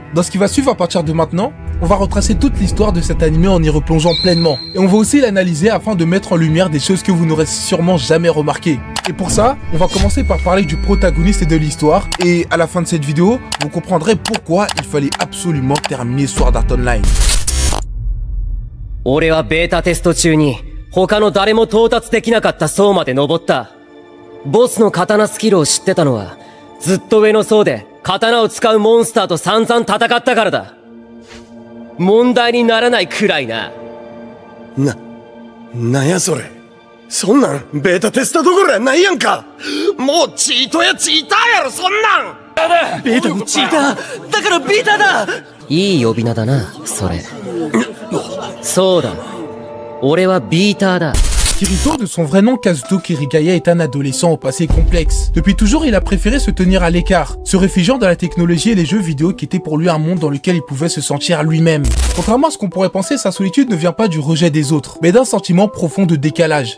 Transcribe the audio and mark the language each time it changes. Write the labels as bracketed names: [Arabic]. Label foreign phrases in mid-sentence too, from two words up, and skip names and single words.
[French] Dans ce qui va suivre à partir de maintenant, on va retracer toute l'histoire de cet animé en y replongeant pleinement. Et on va aussi l'analyser afin de mettre en lumière des choses que vous n'aurez sûrement jamais remarquées. Et pour ça, on va commencer par parler du protagoniste et de l'histoire. Et à la fin de cette vidéo, vous comprendrez pourquoi il fallait absolument terminer Sword Art Online. [Japanese] 俺はベータテスト中に他の誰も到達できなかった層まで登った。ボスの刀スキルを知ってたのはずっと上の層で刀を使うモンスターと散々戦ったからだ。問題にならないくらいな。なんやそれ。そんなんベータテストどころやないやんか。もうチートやチーターやろそんなん。ベータのチーターだからベータだ。いい呼び名だな、それ。そうだ。俺はビーターだ。 [French] Kirito, de son vrai nom Kazuto Kirigaya, est un adolescent au passé complexe. Depuis toujours, il a préféré se tenir à l'écart, se réfugiant dans la technologie et les jeux vidéo qui étaient pour lui un monde dans lequel il pouvait se sentir lui-même. Contrairement à ce qu'on pourrait penser, sa solitude ne vient pas du rejet des autres, mais d'un sentiment profond de décalage.